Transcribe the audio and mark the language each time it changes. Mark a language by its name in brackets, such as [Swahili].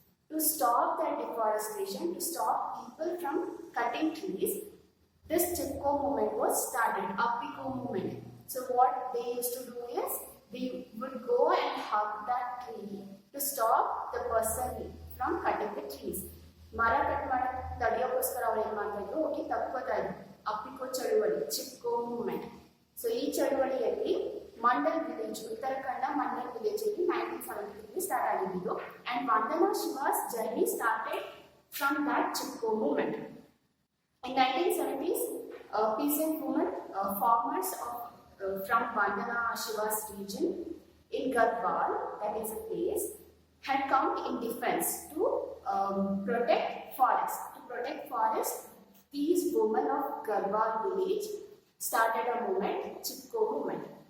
[English] To stop that deforestation, to stop people from cutting trees, this Chipko movement was started, Appiko movement. So what they used to do is, they would go and hug that tree to stop the person from cutting the trees. [Kannada] ಮರ cut ಮಾಡಿ ತಡೆಯೋಕ್ಕೋಸ್ಕರ ಅವ್ರು ಏನು ಮಾಡ್ತಾಯಿದ್ರು, ಹೋಗಿ ತಕ್ಕೋತಾ ಇದ್ರು. ಅಪ್ಪಿಕೋ ಚಳುವಳಿ, Chipko movement. So ಈ ಚಳುವಳಿಯಲ್ಲಿ Mandal village, Uttarakhand Mandal village ಅಲ್ಲಿ 1973 ಸ್ಟಾರ್ಟ್ ಆಗಿದ್ದು. [English] And Vandana Shiva's journey started from that Chipko movement. In 1970s, peasant women, farmers from Vandana Shiva's region in Garhwal, that is a place, had come in defense to protect forest. To protect forest, these women of Garhwal village started a movement, Chipko movement.